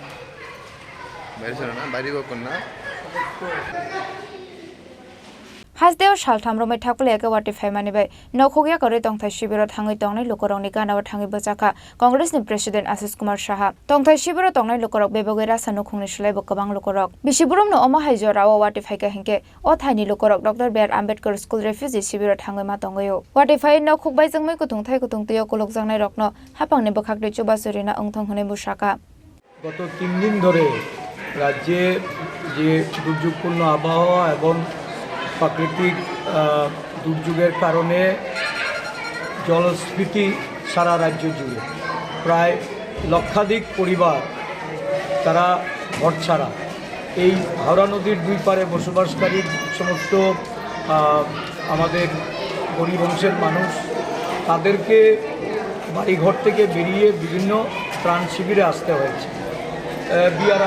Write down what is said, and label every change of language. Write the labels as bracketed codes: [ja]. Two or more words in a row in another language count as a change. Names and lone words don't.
[trp] हासदेव सालथाम रमै थाकले एके फाइमानि बाय नखोगिया करे तंथाय शिबिर थाङै तंनाय लोकरंनि गानाव थाङै बचाका कांग्रेसनि प्रेसिडेंट आशिष कुमार साहा तंथाय शिबिर तंनाय लोकरक बेबगेरा सानुखुंनि सुलाइबो गोबां लोकरक बिसिबुरमनो अमा हाइजो राव वाटे फाइका हिंके अ थाइनि लोकरक डॉक्टर बी.आर. आम्बेडकर [en] school refugee [trp] शिबिर थाङै मा तंगयो वाटे फाइ नखुबाय जोंमै कुथुंथाय कुथुंतियो कुलक जांनाय रकनो हापांनि बखाकदे चुबासुरिना अंथं हने बुसाका [bn] গত 3 দিন ধরে রাজ্যে যে দুর্যোগপূর্ণ আবহাওয়া এবং প্রাকৃতিক দুর্যোগের কারণে জলস্ফীতি সারা রাজ্য জুড়ে প্রায় লক্ষাধিক পরিবার তারা ঘরছাড়া এই হাওড়া নদীর দুই পারে বসবাসকারী সমস্ত আমাদের গরিব অংশের মানুষ তাদেরকে বাড়িঘর থেকে বেরিয়ে বিভিন্ন ত্রাণ শিবিরে আসতে হয়েছে বি.আর.